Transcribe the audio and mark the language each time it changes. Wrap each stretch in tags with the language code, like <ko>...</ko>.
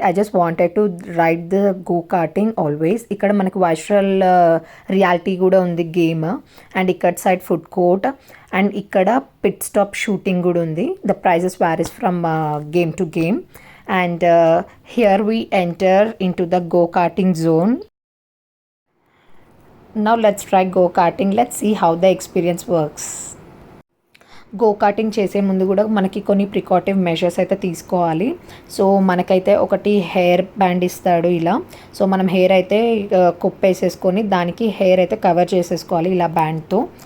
<en>I just wanted to ride the go karting always.</en> <te>ఇక్కడ మనకు virtual reality కూడా ఉంది గేమ్. అండ్ ఇక్కడ సైడ్ ఫుడ్ కోర్ట్ అండ్ ఇక్కడ పిట్ స్టాప్ షూటింగ్ కూడా ఉంది.</te> <en>The prizes varies from game to game. And here we enter into the go karting zone. Now let's try go karting. Let's see how the experience works.</en> <te>Go karting చేసే ముందు కూడా మనకి కొన్ని ప్రికాటివ్ measures అయితే తీసుకోవాలి. So మనకైతే ఒకటి hair band ఇస్తాడు ఇలా. సో మనం హెయిర్ అయితే కుప్పేసేసుకొని దానికి హెయిర్ అయితే కవర్ చేసేసుకోవాలి ఇలా బ్యాండ్తో.</te>